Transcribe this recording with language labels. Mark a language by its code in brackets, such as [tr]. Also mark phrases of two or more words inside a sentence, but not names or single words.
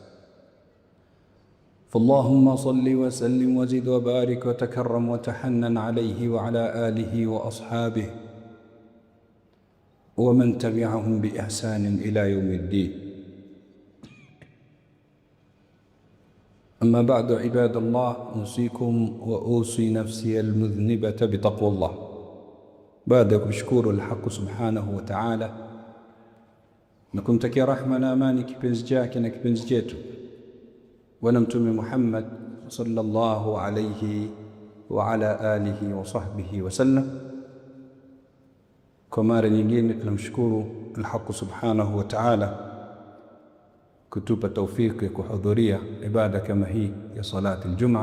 [ar] فاللهم صل وسلم وزد وبارك وتكرم وتحنن عليه وعلى آله وأصحابه ومن تبعهم بإحسان إلى يوم الدين. أما بعد، عباد الله، أوصيكم وأوصي نفسي المذنبة بتقوى الله. [sw] بعد kushukuru الحق [ar] سبحانه وتعالى [sw] na kumtakia rahma na amani kipenzi chake na kipenzi chetu Bwana Mtume Muhammad [ar] صلى الله عليه وعلى آله وصحبه وسلم. [sw] Kwa mara nyingine tunamshukuru al-Haq [ar] سبحانه وتعالى [sw] kutupa taufiki ya kuhudhuria ibada kama hii ya [ar] صلاة الجمعة.